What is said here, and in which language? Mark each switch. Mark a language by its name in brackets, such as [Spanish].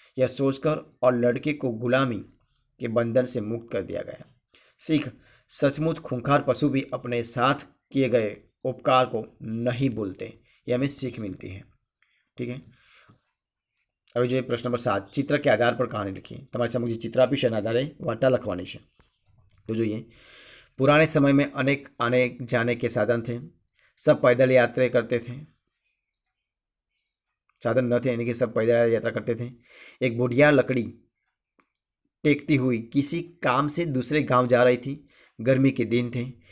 [Hindi] यह सोचकर और लड़के को गुलामी के बंधन से मुक्त कर दिया गया। सीख सचमुच खूंखार पशु भी अपने साथ किए गए उपकार को नहीं भूलते। यह हमें सीख मिलती है। ठीक है। अभी जो प्रश्न नंबर 7 चित्र के आधार पर कहानी लिखी। [Gujarati] તમારી સમક્ષ चित्र આપી છે એના આધારે વાર્તા લખવાની છે। [Hindi] तो [Gujarati] જોઈએ [Hindi] पुराने समय में अनेक आने जाने के साधन थे। सब पैदल यात्रा करते थे। साधन न थे यानी कि सब पैदल यात्रा करते थे। एक बुढ़िया लकड़ी टेकती हुई किसी काम से दूसरे गांव जा रही थी। गर्मी के दिन थे।